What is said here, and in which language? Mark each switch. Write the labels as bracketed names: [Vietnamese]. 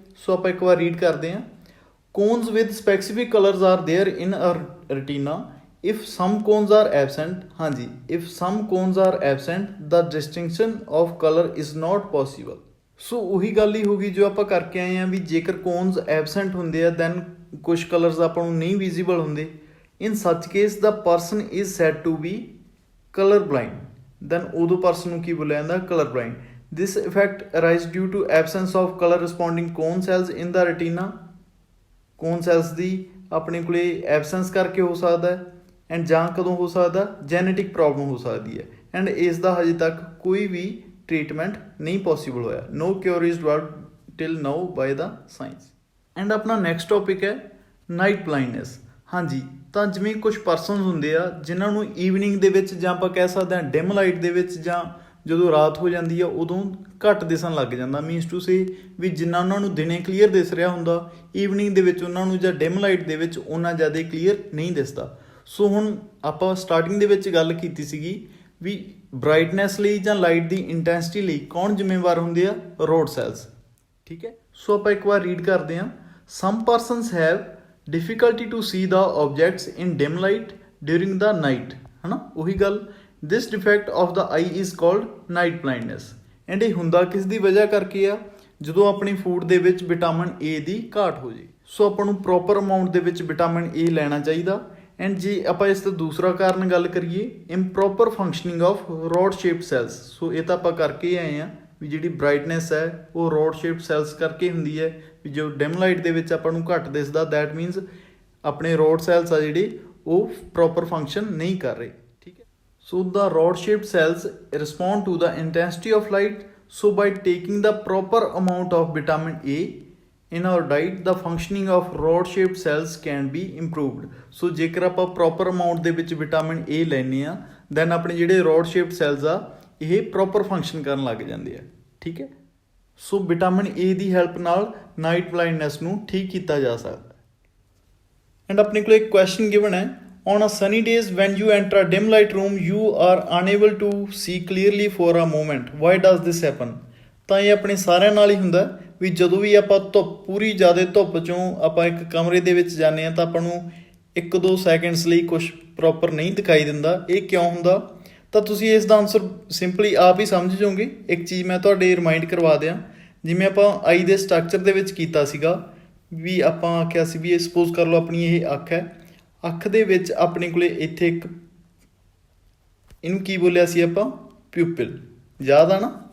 [Punjabi] ਸੋ ਆਪਾਂ ਇੱਕ ਵਾਰ ਰੀਡ ਕਰਦੇ ਹਾਂ। [English] Cones with specific colours are there in a retina if some cones are absent. ਹਾਂਜੀ, if some cones are absent the distinction of colour is not possible. [Punjabi] ਸੋ ਉਹੀ ਗੱਲ ਹੀ ਹੋ ਗਈ ਜੋ ਆਪਾਂ ਕਰਕੇ ਆਏ ਹਾਂ ਵੀ ਜੇਕਰ ਕੋਨਸ ਐਬਸੈਂਟ ਹੁੰਦੇ ਆ ਦੈਨ ਕੁਛ ਕਲਰਸ ਆਪਾਂ ਨੂੰ ਨਹੀਂ ਵਿਜ਼ੀਬਲ ਹੁੰਦੇ। [English] In such case the person is said to be color blind. [Punjabi] Then ਉਦੋਂ person ਨੂੰ ਕੀ ਬੋਲਿਆ ਜਾਂਦਾ? [English] color blind. This effect arises due to absence of color responding cone cells in the retina. [Punjabi] cone cells ਦੀ ਆਪਣੇ ਕੋਲੇ absence ਕਰਕੇ ਹੋ ਸਕਦਾ ਹੈ। ਐਂਡ ਜਾਂ ਕਦੋਂ ਹੋ ਸਕਦਾ? ਜੈਨੇਟਿਕ ਪ੍ਰੋਬਲਮ ਹੋ ਸਕਦੀ ਹੈ। ਐਂਡ ਇਸ ਦਾ ਹਜੇ ਤੱਕ ਕੋਈ ਵੀ ਟ੍ਰੀਟਮੈਂਟ ਨਹੀਂ ਪੋਸੀਬਲ ਹੋਇਆ। [English] No cure is developed till now by the science. [Punjabi] And ਆਪਣਾ ਨੈਕਸਟ ਟੌਪਿਕ ਹੈ ਨਾਈਟ ਬਲਾਈਂਡਨੈਸ। ਹਾਂਜੀ, ਤਾਂ ਜਿਵੇਂ ਕੁਝ ਪਰਸਨਸ ਹੁੰਦੇ ਆ ਜਿਨ੍ਹਾਂ ਨੂੰ ਈਵਨਿੰਗ ਦੇ ਵਿੱਚ ਜਾਂ ਆਪਾਂ ਕਹਿ ਸਕਦੇ ਹਾਂ ਡਿਮ ਲਾਈਟ ਦੇ ਵਿੱਚ ਜਾਂ ਜਦੋਂ ਰਾਤ ਹੋ ਜਾਂਦੀ ਆ ਉਦੋਂ ਘੱਟ ਦਿਸਣ ਲੱਗ ਜਾਂਦਾ। [English] means to say [Punjabi] ਵੀ ਜਿੰਨਾ ਉਹਨਾਂ ਨੂੰ ਦਿਨੇ ਕਲੀਅਰ ਦਿਸ ਰਿਹਾ ਹੁੰਦਾ ਈਵਨਿੰਗ ਦੇ ਵਿੱਚ ਉਹਨਾਂ ਨੂੰ ਜਾਂ ਡਿਮ ਲਾਈਟ ਦੇ ਵਿੱਚ ਉਹਨਾਂ ਜ਼ਿਆਦਾ ਕਲੀਅਰ ਨਹੀਂ ਦਿਸਦਾ। ਸੋ ਹੁਣ ਆਪਾਂ ਸਟਾਰਟਿੰਗ ਦੇ ਵਿੱਚ ਗੱਲ ਕੀਤੀ ਸੀਗੀ ਵੀ ਬਰਾਈਟਨੈਸ ਲਈ ਜਾਂ ਲਾਈਟ ਦੀ ਇੰਟੈਂਸਿਟੀ ਲਈ ਕੌਣ ਜ਼ਿੰਮੇਵਾਰ ਹੁੰਦੇ ਆ? Road cells. ਠੀਕ ਹੈ। ਸੋ ਆਪਾਂ ਇੱਕ ਵਾਰ ਰੀਡ ਕਰਦੇ ਹਾਂ। [English] some persons have difficulty to see the objects in dim light during the night, [Punjabi] ਹੈ ਨਾ। ਉਹੀ ਗੱਲ, [English] this defect of the eye is called night blindness. [Punjabi] And ਇਹ ਹੁੰਦਾ ਕਿਸ ਦੀ ਵਜ੍ਹਾ ਕਰਕੇ ਆ? ਜਦੋਂ ਆਪਣੀ ਫੂਡ ਦੇ ਵਿੱਚ ਵਿਟਾਮਿਨ ਏ ਦੀ ਘਾਟ ਹੋ ਜੇ। ਸੋ ਆਪਾਂ ਨੂੰ ਪ੍ਰੋਪਰ ਅਮਾਊਂਟ ਦੇ ਵਿੱਚ ਵਿਟਾਮਿਨ ਏ ਲੈਣਾ ਚਾਹੀਦਾ। ਐਂਡ ਜੇ ਆਪਾਂ ਇਸ ਦਾ ਦੂਸਰਾ ਕਾਰਨ ਗੱਲ ਕਰੀਏ [English] Improper functioning of rod shaped cells. [Punjabi] ਸੋ ਇਹ ਤਾਂ ਆਪਾਂ ਕਰਕੇ ਆਏ ਹਾਂ ਵੀ ਜਿਹੜੀ ਬਰਾਈਟਨੈਸ ਹੈ ਉਹ ਰੋਡ ਸ਼ੇਪਡ ਸੈਲਸ ਕਰਕੇ ਹੁੰਦੀ ਹੈ। ਵੀ ਜੋ ਡਿਮ ਲਾਈਟ ਦੇ ਵਿੱਚ ਆਪਾਂ ਨੂੰ ਘੱਟ ਦਿਸਦਾ ਦੈਟ ਮੀਨਸ ਆਪਣੇ ਰੋਡ ਸੈਲਸ ਆ ਜਿਹੜੇ ਉਹ ਪ੍ਰੋਪਰ ਫੰਕਸ਼ਨ ਨਹੀਂ ਕਰ ਰਹੇ। ਠੀਕ ਹੈ। [English] So the rod shaped cells respond to the intensity of light. So by taking the proper amount of vitamin A in our diet the functioning of rod shaped cells can be improved. [Punjabi] ਸੋ ਜੇਕਰ ਆਪਾਂ proper amount ਦੇ ਵਿੱਚ vitamin A ਲੈਂਦੇ ਆ then ਆਪਣੇ ਜਿਹੜੇ road shaped cells ਆ ਇਹ ਪ੍ਰੋਪਰ ਫੰਕਸ਼ਨ ਕਰਨ ਲੱਗ ਜਾਂਦੇ ਆ। ਠੀਕ ਹੈ। ਸੋ ਵਿਟਾਮਿਨ ਏ ਦੀ ਹੈਲਪ ਨਾਲ ਨਾਈਟ ਬਲਾਈਂਡਨੈਸ ਨੂੰ ਠੀਕ ਕੀਤਾ ਜਾ ਸਕਦਾ। ਐਂਡ ਆਪਣੇ ਕੋਲ ਇੱਕ ਕੁਐਸਚਨ ਗਿਵਨ ਹੈ, [English] on a sunny days when you enter a dim light room you are unable to see clearly for a moment, why does this happen? [Punjabi] ਤਾਂ ਇਹ ਆਪਣੇ ਸਾਰਿਆਂ ਨਾਲ ਹੀ ਹੁੰਦਾ ਵੀ ਜਦੋਂ ਵੀ ਆਪਾਂ ਪੂਰੀ ਜ਼ਿਆਦਾ ਧੁੱਪ 'ਚੋਂ ਆਪਾਂ ਇੱਕ ਕਮਰੇ ਦੇ ਵਿੱਚ ਜਾਂਦੇ ਹਾਂ ਤਾਂ ਆਪਾਂ ਨੂੰ 1-2 ਸੈਕਿੰਡਸ ਲਈ ਕੁਛ ਪ੍ਰੋਪਰ ਨਹੀਂ ਦਿਖਾਈ ਦਿੰਦਾ। ਇਹ ਕਿਉਂ ਹੁੰਦਾ? ਤਾਂ ਤੁਸੀਂ ਇਸ ਦਾ ਆਨਸਰ ਸਿੰਪਲੀ ਆਪ ਹੀ ਸਮਝ ਜਾਓਗੇ। ਇੱਕ ਚੀਜ਼ ਮੈਂ ਤੁਹਾਡੇ ਰਿਮਾਈਂਡ ਕਰਵਾ ਦਿਆਂ, ਜਿਵੇਂ ਆਪਾਂ ਆਈ ਦੇ ਸਟਰਕਚਰ ਦੇ ਵਿੱਚ ਕੀਤਾ ਸੀਗਾ ਵੀ ਆਪਾਂ ਆਖਿਆ ਸੀ ਵੀ ਇਹ ਸਪੋਜ਼ ਕਰ ਲਓ ਆਪਣੀ ਇਹ ਅੱਖ ਹੈ, ਅੱਖ ਦੇ ਵਿੱਚ ਆਪਣੇ ਕੋਲੇ ਇੱਥੇ ਇੱਕ ਇਹਨੂੰ ਕੀ ਬੋਲਿਆ ਸੀ ਆਪਾਂ, ਪਿਊਪਿਲ, ਯਾਦ ਆ ਨਾ?